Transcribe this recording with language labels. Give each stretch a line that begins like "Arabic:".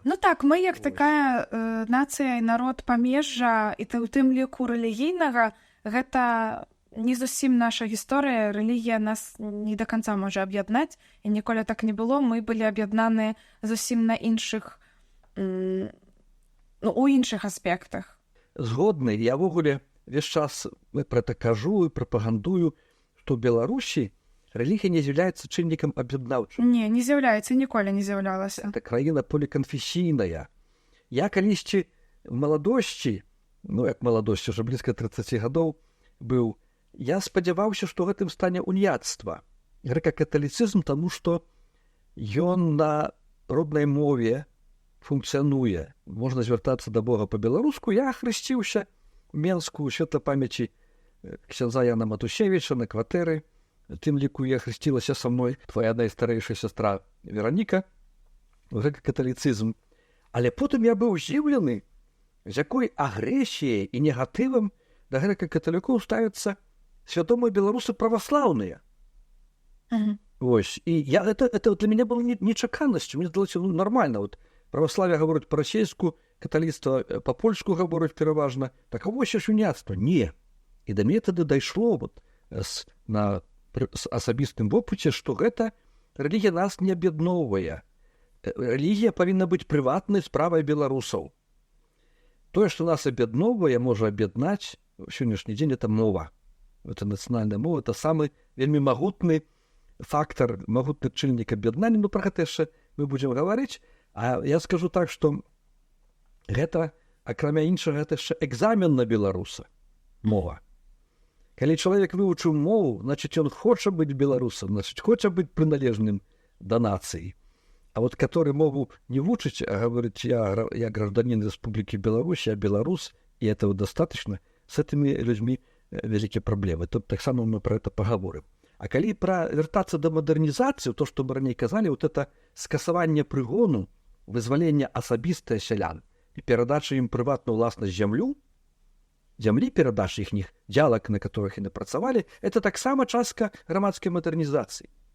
Belarusian: Ну так, мы як такая нацыя і народ памежжа, і ў тым ліку рэлігійнага, гэта не зусім наша гісторыя, рэлігія нас не да канца можа аб'яднаць, і ніколі так не было, мы былі аб'яднаны зусім на іншых, у іншых аспектах. Згодны, я ўвогуле весь час пра это кажу і прапагандую, што ў Беларусі рэлігія не з'яўляецца чыннікам аб'яднаўчым. Не з'яўляецца, ніколі не з'яўлялася. Это краіна поліканфесійная. Я калісьці в маладосці, як маладосці, уже блізка 30 гадоў быў, я спадзяваўся, што гэтым стане уніяцтва. Грэка-каталіцызм, таму што ён на роднай мове функцыянуе. Можна звяртацца да Бога па-беларуску. Я хрысціўся у Менску у святла памяці ксяндза Яна Матусевіча на кватэры. Тым ліку я хрысцілася са мной твоя найстарэйшая сястра Вераніка, грэка-каталіцызм. Але потым я быў здзіўлены, з якой агрэсіяй і негатывам да грэка-каталікоў ставяцца свядомыя беларусы праваслаўныя. Вось. І это для мяне было нечаканасцю. Мне здалося нармальна. Праваславие гаворыць па-расейску, каталіцтва па-польску гаворыць пераважна. Так а вось ж уніяцтва. Не. І да мяне тады дайшло на асабістым вопыце, што гэта рэлігія нас не аб'ядноўвае. Рэлігія павінна быць прыватнай справай беларусаў. Тое, што нас аб'ядноўвае, можа аб'яднаць у сённяшні дзень, это мова. Это нацыянальная мова, это самы вельмі магутны фактор, магутны чыннік аб'яднання. Ну, пра гэта яшчэ мы будзем гаварыць. А я скажу так, што гэта, акрамя іншага, гэта яшчэ экзамен на беларуса. Мова. Калі чалавек вывучыў мову, значыць, ён хоча быць беларусам, значыць, хоча быць прыналежным да нацыі.
Russian: А вот который
Belarusian: мову не вучыць, а гаворыць,
Russian: я гражданин Республики Беларусь, я беларус, и этого достаточно, с этими людьми
Belarusian: вялікія праблемы. Тут таксама мы
Russian: про это поговорим.
Belarusian: А калі вяртацца да мадэрнізацыі, то, што мы раней казалі, вот это скасаванне прыгону, вызвалення асабістае сялян і перадача ім прыватную ўласнасць зямлі перадача іхніх дзялак, на которых яны працавалі, это таксама частка грамадскай мадэрнізацыі.